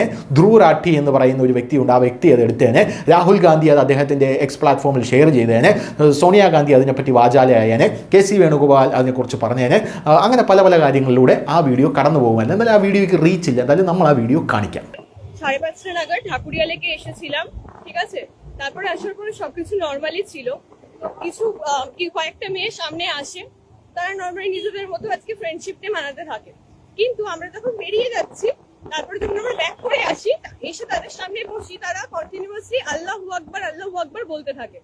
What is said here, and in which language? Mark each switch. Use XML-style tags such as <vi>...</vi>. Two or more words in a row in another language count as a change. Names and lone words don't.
<ml>ധ്രുവ് രാഠി എന്ന് പറയുന്ന ഒരു വ്യക്തിയുണ്ട്, ആ വ്യക്തി അത് എടുത്തേനെ. രാഹുൽ ഗാന്ധി അത് അദ്ദേഹത്തിൻ്റെ എക്സ് പ്ലാറ്റ്ഫോമിൽ ഷെയർ ചെയ്തേനെ. സോണിയാഗാന്ധി അതിനെപ്പറ്റി വാചാലയായനെ. KC വേണുഗോപാൽ അതിനെക്കുറിച്ച് പറഞ്ഞേനെ. അങ്ങനെ പല പല കാര്യങ്ങളിലൂടെ ആ വീഡിയോ കടന്നു പോകുമല്ലോ. എന്നാൽ ആ വീഡിയോയ്ക്ക് റീച്ച് ഇല്ല. എന്തായാലും നമ്മൾ ആ വീഡിയോ കാണിക്കാം.</ml> <bn>5:30 নাগাদ ঠাকুরিয়া লেকে এসেছিলাম, ঠিক আছে। তারপরে আসার পরে সবকিছু নর্মালি ছিল। কিছু কয়েকটা মেয়ে সামনে আসে, তারা নর্মালি নিজেদের মতো আজকে</bn> <en>friendship day</en> <bn>মানাতে থাকে। কিন্তু আমরা যখন বেরিয়ে যাচ্ছি, তারপরে যখন আমরা ব্যাক করে আসি, এসে তাদের সামনে বসি, তারা কন্টিনিউয়াসলি</bn> <ar>الله أكبر</ar> <bn>বলতে থাকে।</bn>